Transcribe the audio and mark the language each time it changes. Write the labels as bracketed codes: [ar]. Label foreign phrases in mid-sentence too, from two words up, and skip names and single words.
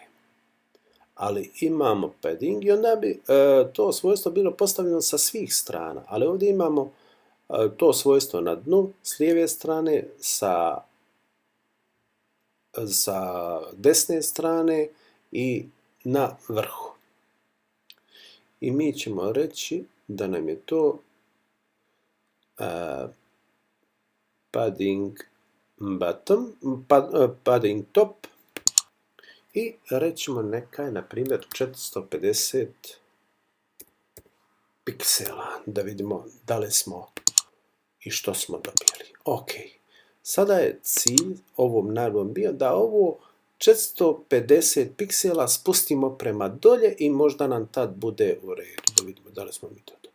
[hr] Ali imamo padding i onda bi to svojstvo bilo postavljeno sa svih strana. Ali ovdje imamo to svojstvo na dnu, s lijeve strane, sa desne strane i na vrhu. I mi ćemo reći da nam je to [en] padding bottom, padding top [hr] i rećemo neka je, na primjer, 450 piksela, da vidimo da li smo i što smo dobili. Ok, sada je cilj ovom naredbom bio da ovo 450 piksela spustimo prema dolje i možda nam tad bude u redu, da vidimo da li smo mi to dobili.